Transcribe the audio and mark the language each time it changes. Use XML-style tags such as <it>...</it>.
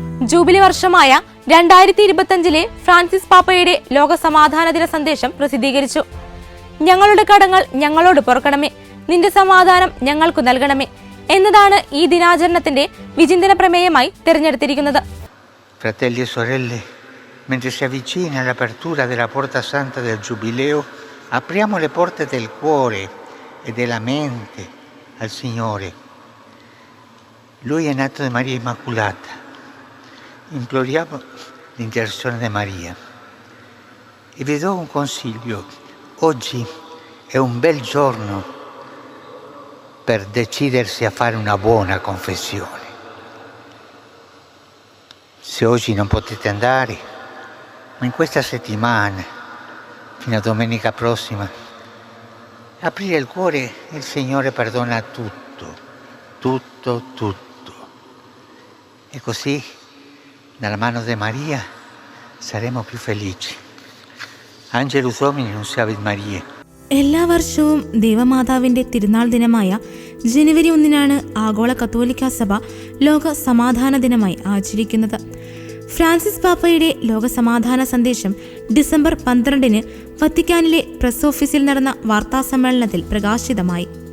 <ml>Jubilee വർഷമായ 2025 Francis പാപ്പയുടെ ലോക സമാധാന ദിന സന്ദേശം പ്രസിദ്ധീകരിച്ചു. ഞങ്ങളുടെ കടങ്ങൾ ഞങ്ങളോട് പൊറുക്കണമേ, നിന്റെ സമാധാനം ഞങ്ങൾക്ക് നൽകണമേ എന്നതാണ് ഈ ദിനാചരണത്തിന്റെ വിചിന്തന പ്രമേയമായി തിരഞ്ഞെടുത്തിരിക്കുന്നത്.</ml> <it>Fratelli e sorelle, mentre si avvicina l'apertura della porta santa del Giubileo, apriamo le porte del cuore e della mente al Signore. Lui è nato da Maria Immacolata. Imploriamo l'intercessione di Maria. E vi do un consiglio. Oggi è un bel giorno per decidersi a fare una buona confessione. Se oggi non potete andare, ma in questa settimana, fino a domenica prossima, aprire il cuore e il Signore perdona tutto, tutto, tutto. E così, dalla mano di Maria, saremo più felici.</it> <la>Angelus Domini, Nunciavit Mariae.</la> <ml>എല്ലാ വർഷവും ദേവമാതാവിന്റെ തിരുനാൾ ദിനമായ ജനുവരി 1 ആഗോള കത്തോലിക്ക സഭ ലോക സമാധാന ദിനമായി ആചരിക്കുന്നത്. ഫ്രാൻസിസ് പാപ്പയുടെ ലോക സമാധാന സന്ദേശം ഡിസംബർ 12 വത്തിക്കാനിലെ പ്രസ് ഓഫീസിൽ നടന്ന വാർത്താ സമ്മേളനത്തിൽ പ്രകാശിതമായി.</ml>